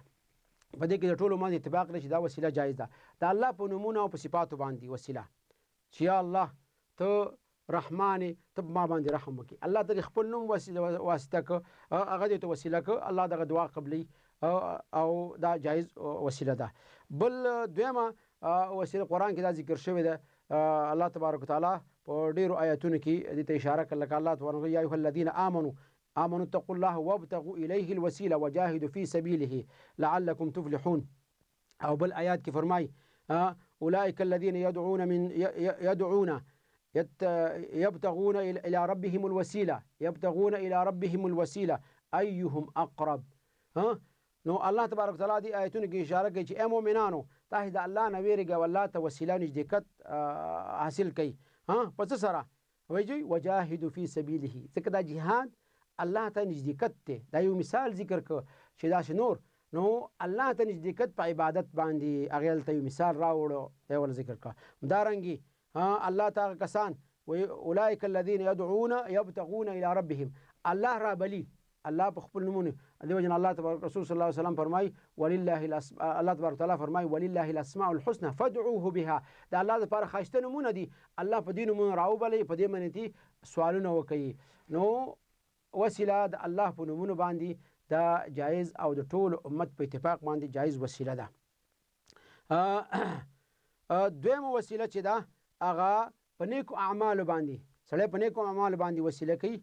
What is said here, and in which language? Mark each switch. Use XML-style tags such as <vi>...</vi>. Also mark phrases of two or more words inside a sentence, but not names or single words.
<ps>په دې کې د ټولو باندې اتفاق دی چې دا وسیله جایز ده. د الله په نومونو او په صفاتو باندې وسیله، چې یا الله ته رحمان ته ما باندې رحم وکړي، الله ته خپل نوم واسطه که هغه دې ته وسیله که الله دغه دعا قبلي، او دا جایز وسیله ده. بل دویمه وسیله قرآن کې دا ذکر شوی ده.</ps> <ar>الله تبارک وتعالی</ar> <ps>په ډیرو آیاتونو کې دې ته اشاره کړل لکه الله تبارک</ps> <ar>یا ایها الذین آمنوا اتقوا الله وابتغوا الیه الوسیله وجاهدوا فی سبیله لعلکم تفلحون.</ar> <ps>او بل آیات کې فرمای</ps> <ar>اولئک الذین يبتغون الى ربهم الوسیله، يبتغون الى ربهم الوسیله ایهم اقرب.</ar> <ps>نو</ps> <ar>الله تبارک وتعالی</ar> <ps>دې آیتونو کې اشاره کوي چې اے مؤمنانو تاسو د الله نه ویریږئ او الله ته وسیله نږدېکت حاصل کړئ. په څه سره؟ وایي</ps> <ar>وجاهدوا فی سبیله،</ar> <ps>ځکه دا جهاد الله ته نږدېکت دی. دا یو مثال ذکر کړ چې داسې نور، نو الله ته نږدېکت په عبادت باندې هغې هلته یو مثال راوړو، دی ول ذکر کړه. همدارنګې الله ته هغه کسان وایي</ps> <ar>اولئک الذین یبتغون الی ربهم،</ar> <ps>الله را بلي، الله په خپل نومونه. دې وجه</ps> <ar>الله تبارک</ar> <ps>رسول</ps> <ar>صلی الله علیه وسلم</ar> <ps>فرمایي</ps> <ar>الله تبارک تعالی</ar> <ps>فرمایي</ps> <ar>ولله الاسماء الحسنى فادعوه بها.</ar> <ps>د الله لپاره ښایسته نومونه دي، الله په دې نومونو راوبلئ، په دې باندې سوالونه وکړي. نو وسیله د الله په نومونو باندې دا جایز او د ټول امت په اتفاق باندې جایز وسیله ده. دویمه وسیله چې ده هغه په نیکو اعمالو باندې، سړی په نیکو اعمالو باندې وسیله کوي.</ps>